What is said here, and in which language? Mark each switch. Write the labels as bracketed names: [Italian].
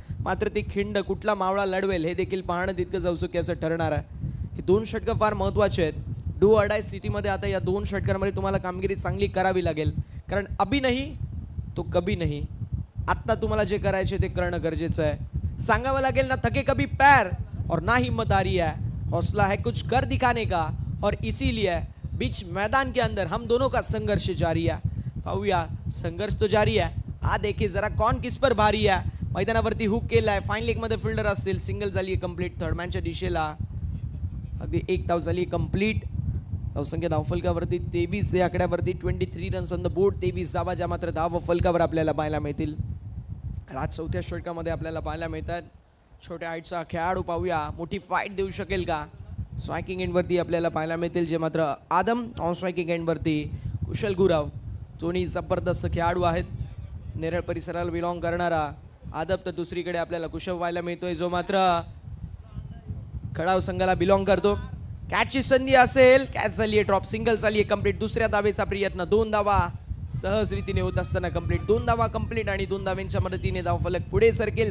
[Marathi] मात्र ती खिंड कुठला मावळा लढवेल हे देखील पाहणं तितकंच औत्सुक्याचं ठरणार आहे. हे 2 षटकं फार महत्त्वाचे आहेत. डू ऑर डाय स्थितीमध्ये आता या 2 षटकांमध्ये तुम्हाला कामगिरी चांगली करावी लागेल. कारण [Hindi] अभी नाही तो कभी नहीं. [Marathi] आत्ता तुम्हाला जे करायचे ते करणं गरजेचं आहे. सांगावं लागेल ना [Hindi] थके कभी पैर और ना हिम्मतदारी है, हौसला है कुछ कर दिखाने का और इसीलिए बीच मैदान के अंदर हम दोनों का संघर्ष जारी है. पाहूया, संघर्ष तो जारी है. आ देखिए जरा कौन किस पर भारी है. [Marathi] मैदानावरती हुक केलाय. फाईन लेग मध्ये फिल्डर असतील. सिंगल झाली कंप्लीट. थर्डमॅनच्या दिशेला अगदी 1 धाव झाली कंप्लीट. धावसंख्या धावफलकावरती 23 या आकड्यावरती. [English] 23 runs on the board. [Marathi] 23 धावा ज्या मात्र धाव फलकावर आपल्याला पाहायला मिळतील. राज 4थ्या षटकामध्ये आपल्याला पाहायला मिळतात. छोट्या हाईटचा खेळाडू पाहूया मोठी फाईट देऊ शकेल का. स्ट्रायकिंग एंडवरती आपल्याला पाहायला मिळतील जे मात्र आदम. ऑन स्ट्रायकिंग एंडवरती कुशल गुराव. दोन्ही जबरदस्त खेळाडू आहेत. नेरळ परिसराला बिलॉंग करणारा आदब, तर दुसरीकडे आपल्याला कुशल पाहायला मिळतोय जो मात्र खडाव संघाला बिलॉंग करतो. कॅचची संधी असेल. कॅच झाली आहे, ड्रॉप. सिंगल झाली आहे कंप्लीट. दुसऱ्या धावेचा प्रयत्न. 2 धावा सहज रीतीने होत असताना कंप्लीट. 2 धावा कंप्लीट आणि 2 धावांच्या मदतीने धावफलक पुढे सरकेल.